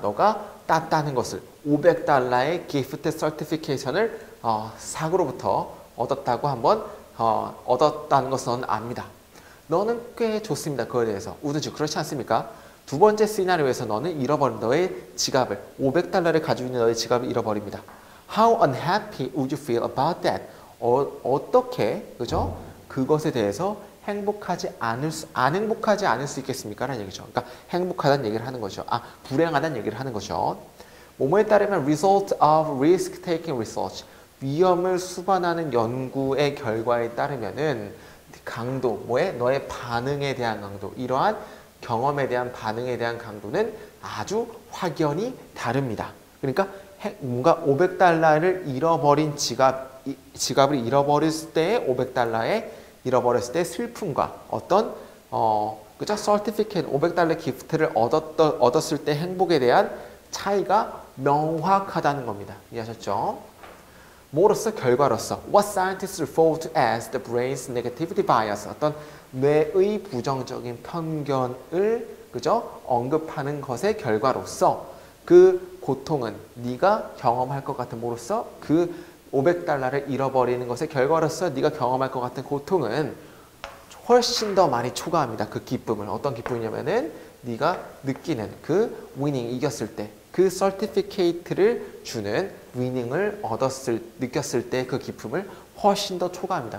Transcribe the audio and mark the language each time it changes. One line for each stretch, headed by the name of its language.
Korean: 너가 땄다는 것을 500달러의 기프트 서티피케이션을 사고로부터 얻었다고 한번 얻었다는 것을 너는 압니다. 너는 꽤 좋습니다. 그거에 대해서. 우든지 그렇지 않습니까? 두 번째 시나리오에서 너는 잃어버린 너의 지갑을 500달러를 가지고 있는 너의 지갑을 잃어버립니다.
English: How unhappy would you feel about that?
Korean: 어떻게 그죠? 그것에 대해서 안 행복하지 않을 수 있겠습니까? 라는 얘기죠. 그러니까 행복하다는 얘기를 하는 거죠. 불행하다는 얘기를 하는 거죠. 뭐뭐에 따르면
English: result of risk-taking research.
Korean: 위험을 수반하는 연구의 결과에 따르면은 강도, 너의 반응에 대한 강도, 이러한 경험에 대한 반응에 대한 강도는 아주 확연히 다릅니다. 그러니까 뭔가 500달러를 잃어버린 지갑을 잃어버렸을 때 500달러에 잃어버렸을 때 슬픔과 어떤 그죠? 서티피케이트 500달러 기프트를 얻었을 때 행복에 대한 차이가 명확하다는 겁니다. 이해하셨죠? 뭐로서? 결과로서
English: What scientists refer to as the brain's negativity bias
Korean: 어떤 뇌의 부정적인 편견을 그죠? 언급하는 것의 결과로서 그 고통은 네가 경험할 것 같은 뭐로서 그 500달러를 잃어버리는 것의 결과로서 네가 경험할 것 같은 고통은 훨씬 더 많이 초과합니다. 그 기쁨을. 어떤 기쁨이냐면은 네가 느끼는 그 위닝 이겼을 때 그 서티피케이트를 주는 위닝을 느꼈을 때 그 기쁨을 훨씬 더 초과합니다.